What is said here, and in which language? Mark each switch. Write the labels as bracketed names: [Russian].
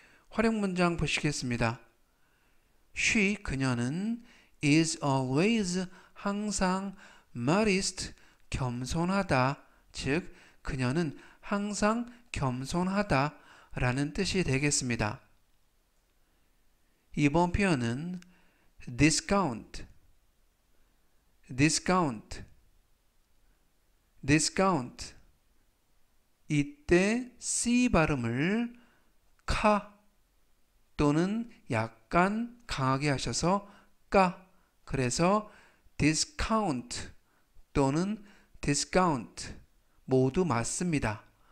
[Korean] 활용 문장 보시겠습니다. [English] She, [Korean] 그녀는 [English] is always, [Korean] 항상 [English] modest, [Korean] 겸손하다, 즉 그녀는 항상 겸손하다 라는 뜻이 되겠습니다. 이번 표현은 discount, discount, discount. 이때 C 발음을 카 또는 약간 강하게 하셔서 까, 그래서 discount 또는 discount 모두 맞습니다.